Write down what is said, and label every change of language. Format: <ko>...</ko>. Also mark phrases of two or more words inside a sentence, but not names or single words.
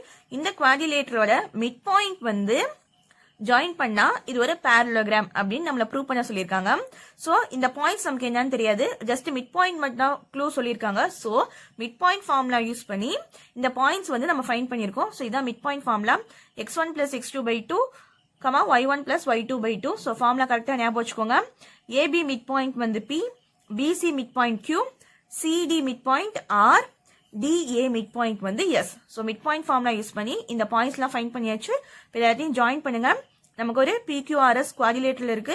<ta>இந்த குவாடிலேட்டரோட மிட்பாயிண்ட் வந்து ஜாயின் பண்ணா இது ஒரு parallelogram அப்படின்னு நம்மள ப்ரூவ் பண்ண சொல்லியிருக்காங்க. சோ இந்த பாயிண்ட்ஸ் நமக்கு என்னன்னு தெரியாது,</ta> <en>just mid point</en> <ta>மட்டும் க்ளூ சொல்லியிருக்காங்க. சோ</ta> <en>mid point formula use</en> <ta>பண்ணி இந்த பாயிண்ட்ஸ் வந்து நம்ம ஃபைண்ட் பண்ணியிருக்கோம். சோ இதான்</ta> <en>mid point formula. x1 plus x2/2 y1 plus y2/2.</en> <ta>சோ</ta> <en>formula correct</en> <ta>ஞாபகம் வச்சுக்கோங்க. AB</ta> <en>mid point</en> <ta>வந்து P, BC</ta> <en>mid point</en> <ta>Q, CD</ta> <en>mid point</en> <ta>R, DA</ta> <en>mid point</en> <ta>வந்து S. சோ</ta> <en>mid point formula use</en> <ta>பண்ணி இந்த பாயிண்ட்ஸ் எல்லாம் ஃபைண்ட் பண்ணியாச்சு. எல்லாத்தையும் ஜாயின் பண்ணுங்க. நமக்கு ஒரு PQRS குவாடிலேட்டரல் இருக்கு.</ta>